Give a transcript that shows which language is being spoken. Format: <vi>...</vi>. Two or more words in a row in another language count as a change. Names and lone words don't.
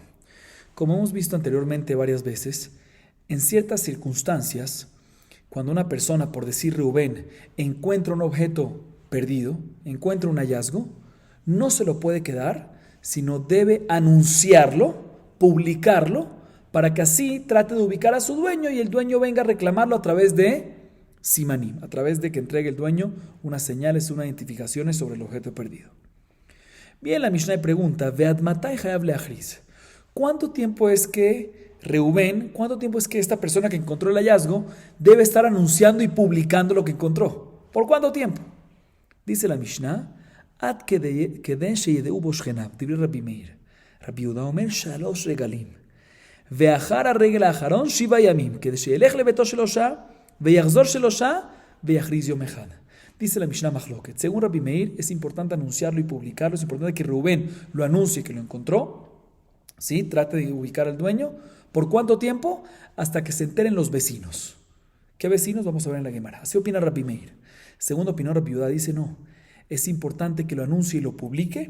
<es>Como hemos visto anteriormente varias veces, en ciertas circunstancias, cuando una persona, por decir Reubén, encuentra un objeto perdido, encuentra un hallazgo, no se lo puede quedar, sino debe anunciarlo, publicarlo, para que así trate de ubicar a su dueño y el dueño venga a reclamarlo a través de Simanim, a través de que entregue el dueño unas señales, unas identificaciones sobre el objeto perdido. Bien, la Mishnah pregunta,</es> <he>ועד מתי חייב להכריז.</he> <es>¿Cuánto tiempo es que Reubén, cuánto tiempo es que esta persona que encontró el hallazgo debe estar anunciando y publicando lo que encontró? ¿Por cuánto tiempo? Dice la Mishnah,</es> <he>עד כדי שידעו בו שכניו, דברי רבי מאיר. רבי יהודה אומר שלש רגלים. ואחר הרגל האחרון שבעה ימים, כדי שילך לביתו של אושה, ויחזור של אושה, ויכריז יום אחד.</he> <es>Dice la Mishnah Machloket. Según Rabbi Meir, es importante anunciarlo y publicarlo. Es importante que Reubén lo anuncie que lo encontró. ¿Sí? Trate de ubicar al dueño. ¿Por cuánto tiempo? Hasta que se enteren los vecinos. ¿Qué vecinos? Vamos a ver en la Gemara. Así opina Rabbi Meir. Según opinó Rabbi Yehuda, dice no. Es importante que lo anuncie y lo publique.</es>